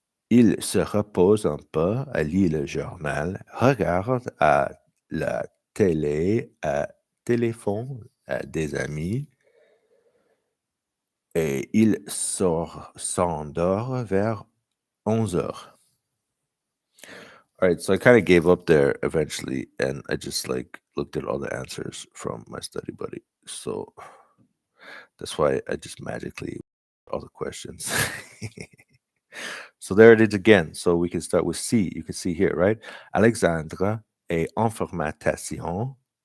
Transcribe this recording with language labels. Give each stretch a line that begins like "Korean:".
French: Il se repose un peu, lit le journal, regarde à la télé, à téléphone à des amis, et il s'endort vers 11h.
English: All right, so I kind of gave up there eventually, and I just like looked at all the answers from my study buddy. So that's why I just magically all the questions. So there it is again. So we can start with C. You can see here, right?
French: Alexandre est informaticien.